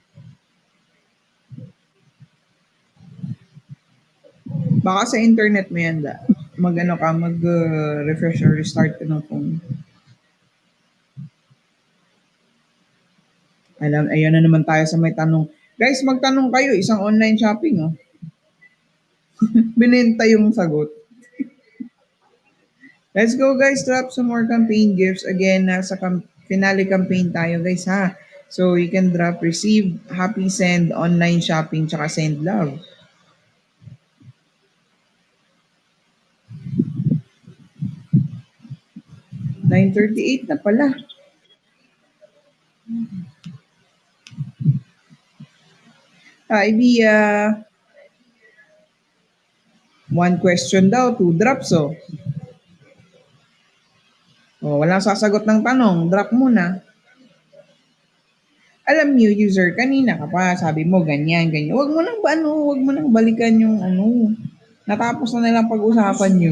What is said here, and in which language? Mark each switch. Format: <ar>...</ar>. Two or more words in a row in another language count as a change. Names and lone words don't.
<tl>Baka sa internet mo yan, Da. Mag-refresh</tl> <en>or restart</en> <tl>ka ng phone. Ayan na naman tayo sa may tanong. Guys, magtanong kayo, isang</tl> <en>online shopping,</en> <tl>oh. Binenta yung sagot.</tl> <en>Let's go guys, drop some more campaign gifts. Again,</en> <tl>nasa</tl> <en>finale campaign</en> <tl>tayo guys ha.</tl> <en>So you can drop, receive, happy send, online shopping,</en> <tl>tsaka</tl> <en>send love.</en> <tl>$9.38 na pala.</tl> <en>Hi, Bia. One question daw, 2 drops oh.</en> <tl>Oh, walang sasagot ng tanong, drop muna. Alam niyo, user, kanina ka pa, sabi mo ganyan, ganyan. Wag mo nang balikan yung natapos na nilang pag-usapan yun.</tl>